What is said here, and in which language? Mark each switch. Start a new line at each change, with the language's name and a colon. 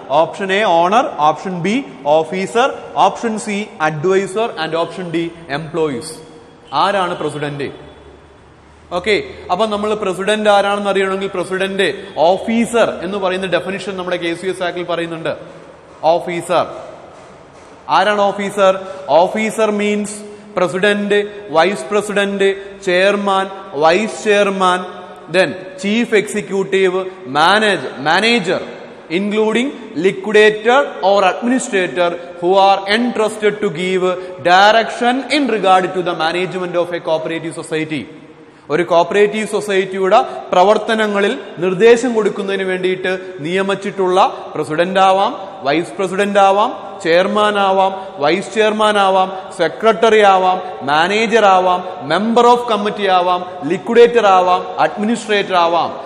English: Option A owner, option B officer, option C adviser and option D employees.
Malayalam: ആരാണ് president? Okay, അപ്പൊ നമ്മൾ president ആരാണെന്ന് അറിയണമെങ്കിൽ president officer എന്ന് പറയുന്ന ഡെഫിനിഷൻ നമ്മുടെ KCS ആക്ടിൽ പറയുന്നുണ്ട്. ഓഫീസർ ആരാണ്? Officer.
English: Officer means president, vice president, chairman, vice chairman, then chief executive, manager, including liquidator or administrator who are entrusted to give direction in regard to the management of a cooperative society.
Malayalam: ഒരു cooperative സൊസൈറ്റിയുടെ പ്രവർത്തനങ്ങളിൽ നിർദ്ദേശം കൊടുക്കുന്നതിന് വേണ്ടിയിട്ട് നിയമിച്ചിട്ടുള്ള president ആവാം, vice president ആവാം, chairman ആവാം, vice chairman ആവാം, സെക്രട്ടറി ആവാം, മാനേജർ ആവാം, മെമ്പർ ഓഫ് കമ്മിറ്റി ആവാം, ലിക്വിഡേറ്റർ ആവാം, അഡ്മിനിസ്ട്രേറ്റർ ആവാം.